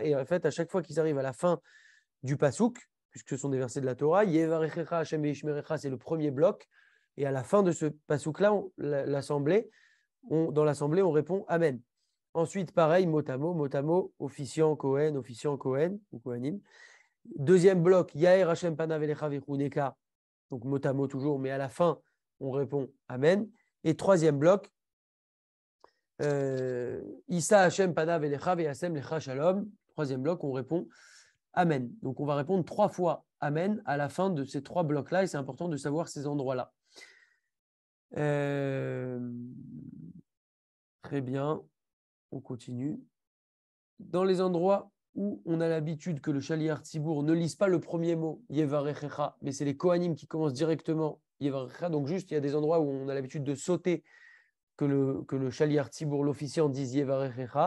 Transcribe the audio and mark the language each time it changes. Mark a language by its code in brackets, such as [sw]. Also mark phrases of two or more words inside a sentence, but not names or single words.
[fr] Et en fait, à chaque fois qu'ils arrivent à la fin du pasouk, puisque ce sont des versets de la Torah, [he] יברכך השם וישמרך, [fr] c'est le premier bloc, et à la fin de ce pasouk-là, dans l'assemblée, on répond Amen. Ensuite, pareil, mot à mot, officiant Kohen, ou Kohanim. Deuxième bloc, [he] יאר השם פניו אליך ויחנך, [fr] donc mot à mot toujours, mais à la fin, on répond Amen. Et troisième bloc, [he] ישא השם פניו אליך וישם לך שלום. [fr] Troisième bloc, on répond Amen. Donc, on va répondre 3 fois Amen à la fin de ces 3 blocs-là, et c'est important de savoir ces endroits-là. Très bien, on continue. Dans les endroits où on a l'habitude que le [he] שליח ציבור [fr] ne lise pas le premier mot, Yevarechecha, mais c'est les Kohanim qui commencent directement Yevarechecha, donc juste, il y a des endroits où on a l'habitude de sauter que le [he] שליח ציבור, [fr] l'officiant, dise Yevarechecha.